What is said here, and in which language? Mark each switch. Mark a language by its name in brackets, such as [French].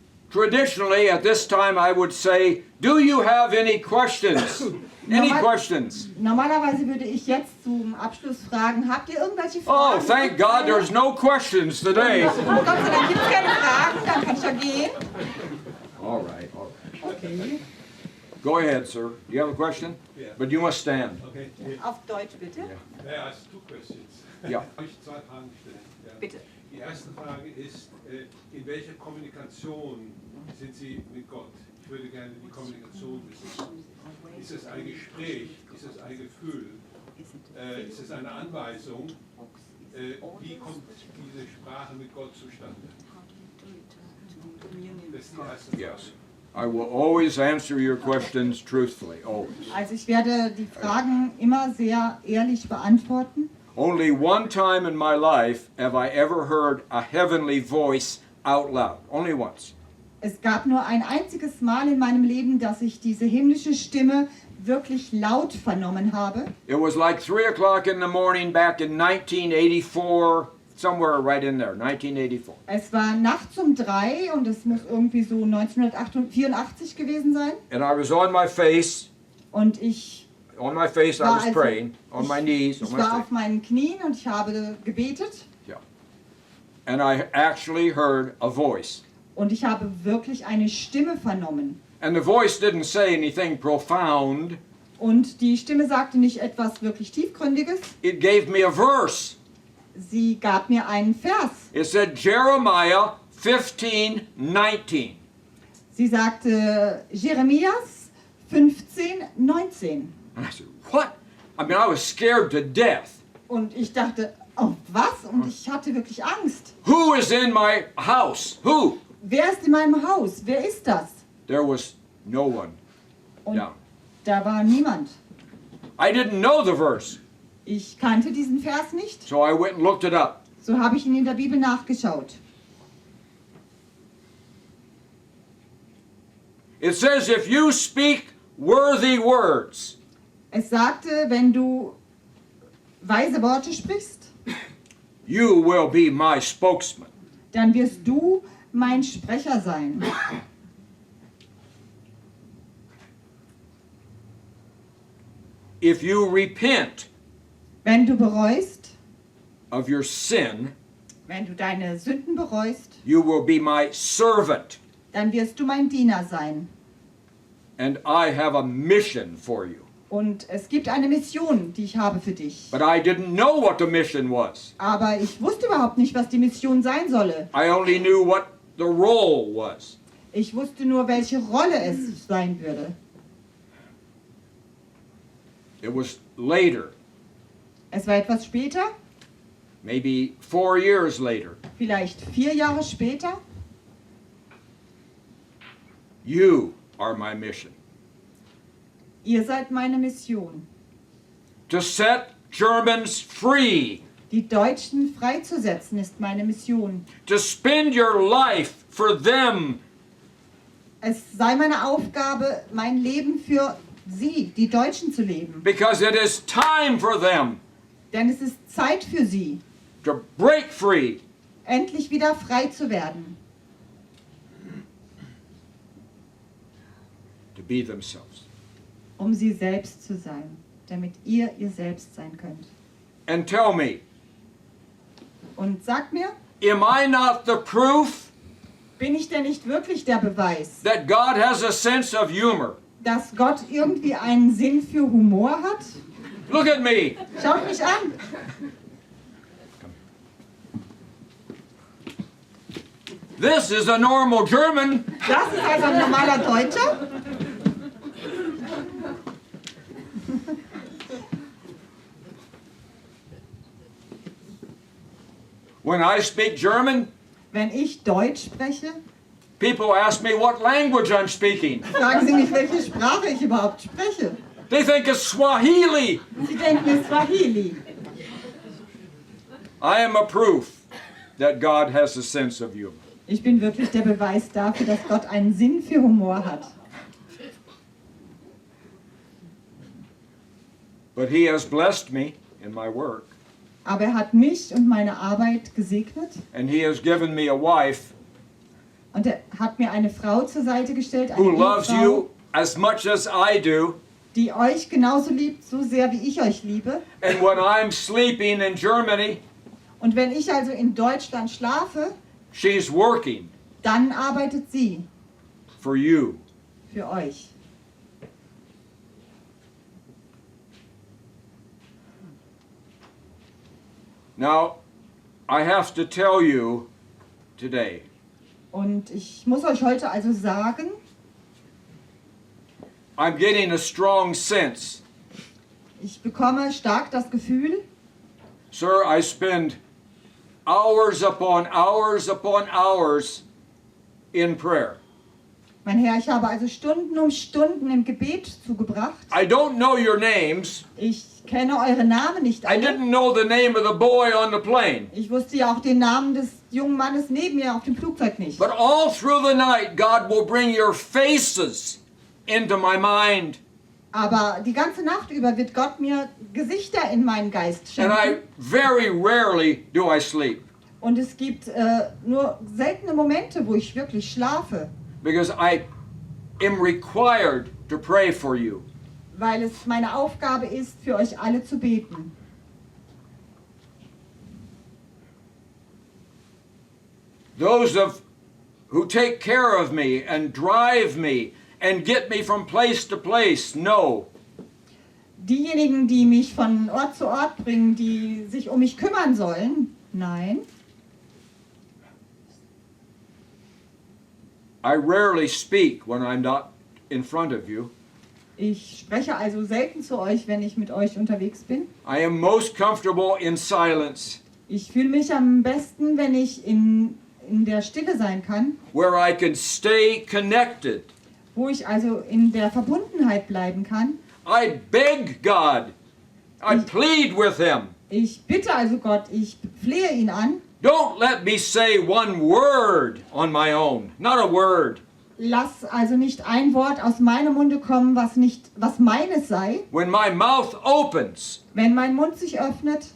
[English] Traditionally, at this time, I would say, do you have any questions? Any questions? [German] Normalerweise würde ich jetzt zum Abschluss fragen, habt ihr irgendwelche [English] Oh, [German] Fragen? [English] thank God there's no questions today. [German] Gott sei Dank gibt es keine Fragen, dann kann ich ja gehen. [English] All right, all right. Okay. Go ahead, sir. Do you have a question? Yeah. But you must stand. Okay. [German] Auf Deutsch bitte. [English] Naja, it's 2 questions. [German] Ja. Darf ich 2 Fragen stellen? Ja. Bitte. Die erste Frage ist, in welcher Kommunikation sind Sie mit Gott? Ich würde gerne die Kommunikation wissen. Ist es ein Gespräch? Ist es ein Gefühl? Ist es eine Anweisung? Wie kommt diese Sprache mit Gott zustande? Das ist die erste Frage. [English] Yes. I will always answer your questions truthfully, always. [German] Also ich werde die Fragen immer sehr ehrlich beantworten. [English] Only one time in my life have I ever heard a heavenly voice out loud. Only once. [German] Es gab nur ein einziges Mal in meinem Leben, dass ich diese himmlische Stimme wirklich laut vernommen habe. [English] It was like 3 o'clock in the morning back in 1984, somewhere right in there, 1984. [German] Es war nachts um 3 und es muss irgendwie so 1984 gewesen sein. [English] And I was on my face, [German] Und [English] on my face I [German] war [English] was [German] also- [English] praying, on my knees, on [German] ich [English] my [German] war [English] face. [German] auf meinen Knien und ich habe gebetet. [English] Yeah. And I actually heard a voice. [German] Und ich habe wirklich eine Stimme vernommen. [English] And the voice didn't say anything profound. [German] Und die Stimme sagte nicht etwas wirklich Tiefgründiges. [English] It gave me a verse. [German] Sie gab mir einen Vers. [English] It said Jeremiah 15:19. [German] Sie sagte Jeremias 15:19. [English] And I said, what? I mean, I was scared to death. [German] Und ich dachte, oh was? Und ich hatte wirklich Angst. [English] Who is in my house? Who? [German] Wer ist in meinem Haus? Wer ist das? [English] There was no one. [German] Und Ja. da war niemand. [English] I didn't know the verse, [German] Ich kannte diesen Vers nicht. [English] so I went and looked it up. [German] So habe ich ihn in der Bibel nachgeschaut. [English] It says, if you speak worthy words, [German] Es sagte, wenn du weise Worte sprichst, [English] you will be my spokesman. [German] dann wirst du mein Sprecher sein. [English] If you repent [German] Wenn du bereust, [English] of your sin, [German] wenn du deine Sünden bereust, [English] you will be my servant. [German] dann wirst du mein Diener sein. [English] And I have a mission for you. [German] Und es gibt eine Mission, die ich habe für dich. [English] But I didn't know what the mission was. [German] Aber ich wusste überhaupt nicht, was die Mission sein solle. [English] I only knew what the role was. [German] Ich wusste nur, welche Rolle es sein würde. [English] It was later, [German] Es war etwas später, [English] maybe 4 years later. [German] vielleicht 4 Jahre später. [English] You are my mission. [German] Ihr seid meine Mission, [English] To set Germans free. [German] die Deutschen freizusetzen, ist meine Mission. [English] To spend your life for them. [German] Es sei meine Aufgabe, mein Leben für sie, die Deutschen, zu leben. [English] Because it is time for them [German] Denn es ist Zeit für sie, [English] to break free. [German] endlich wieder frei zu werden. [English] To be themselves. [German] Um sie selbst zu sein, damit ihr selbst sein könnt. [English] and tell me, [German] Und sagt mir, [English] am I not the proof [German] bin ich denn nicht wirklich der Beweis, [English] that God has a sense of humor? [German] dass Gott irgendwie einen Sinn für Humor hat? [English] Look at me. [German] Schaut mich an. [English] This is a normal German. [German] Das ist also ein normaler Deutscher. [English] When I speak German, [German] Wenn ich Deutsch spreche, [English] people ask me what language I'm speaking. [German] fragen Sie mich, welche Sprache ich überhaupt spreche. [English] They think it's Swahili. [German] Sie denken, es ist Swahili. [English] I am a proof that God has a sense of humor. [German] Ich bin wirklich der Beweis dafür, dass Gott einen Sinn für Humor hat. [English] But He has blessed me in my work, [German] Aber er hat mich und meine Arbeit gesegnet [English] and He has given me a wife [German] und er hat mir eine Frau zur Seite gestellt, eine [English] who loves [German] Ehefrau, [English] you as much as I do. [German] die euch genauso liebt, so sehr wie ich euch liebe. [English] And when I'm sleeping in Germany, [German] Und wenn ich also in Deutschland schlafe, [English] she's working [German] dann arbeitet sie [English] for you. [German] für euch. [English] Now, I have to tell you today, [German] Und ich muss euch heute also sagen, [English] I'm getting a strong sense. [German] ich bekomme stark das Gefühl, [English] Sir, I spend hours upon hours in prayer. [German] mein Herr, ich habe also Stunden um Stunden im Gebet zugebracht. [English] I don't know your names. [German] Ich kenne eure Namen nicht [English] I [German] alle. [English] didn't know the name of the boy on the plane. [German] Ich wusste ja auch den Namen des jungen Mannes neben mir auf dem Flugzeug nicht. [English] But all through the night, God will bring your faces into my mind. [German] Aber die ganze Nacht über wird Gott mir Gesichter in meinen Geist [English] And I [German] schenken. [English] very rarely do I sleep [German] Und es gibt nur seltene Momente, wo ich wirklich schlafe, [English] because I am required to pray for you. [German] weil es meine Aufgabe ist, für euch alle zu beten. [English] Those who take care of me and drive me and get me from place to place know [German] Diejenigen, die mich von Ort zu Ort bringen, die sich um mich kümmern sollen, nein. [English] I rarely speak when I'm not in front of you. [German] Ich spreche also selten zu euch, wenn ich mit euch unterwegs bin. [English] I am most comfortable in silence, [German] Ich fühle mich am besten, wenn ich in der Stille sein kann, [English] where I can stay connected. [German] wo ich also in der Verbundenheit bleiben kann. [English] I beg God. I plead with Him. [German] Ich bitte also Gott, ich flehe ihn an, [English] Don't let me say one word on my own. Not a word. [German] lass also nicht ein Wort aus meinem Munde kommen, was meines sei. [English] When my mouth opens, [German] Wenn mein Mund sich öffnet,